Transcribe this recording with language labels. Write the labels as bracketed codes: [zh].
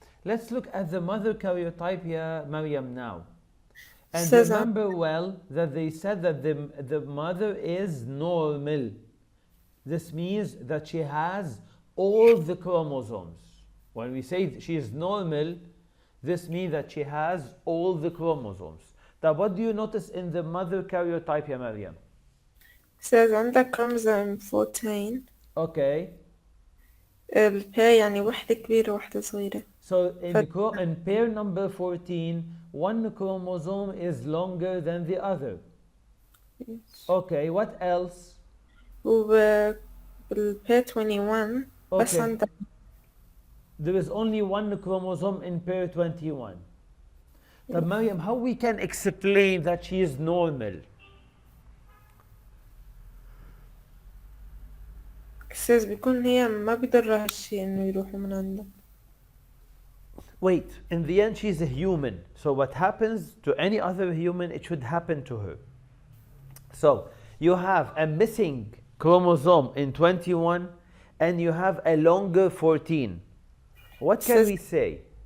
[en] Let's look at the mother karyotype here, Maryam, now. And remember well that they said that the mother is normal. This means that she has all the chromosomes. When we say she is normal, this means that she has all the chromosomes. Now, what do you notice in the mother karyotype, ya Maryam? says [ar] عندك [en] chromosome 14 Okay. [ar] الباء يعني واحدة كبيرة واحدة صغيرة. [en] So in pair number 14, one chromosome is longer than the other. Yes. Okay, what else? [ar] وبالباء 21 بس [en] Okay, [ar] عندك [en] there is only one chromosome in pair 21. But Maryam, how we can explain that she is normal? says [ar] بيكون هي ما بيضرها هالشي إنه يروحوا من عندها. [en] Wait, in the end she's a human. So what happens to any other human, it should happen to her. So you have a missing chromosome in 21 and you have a longer 14. What can we say?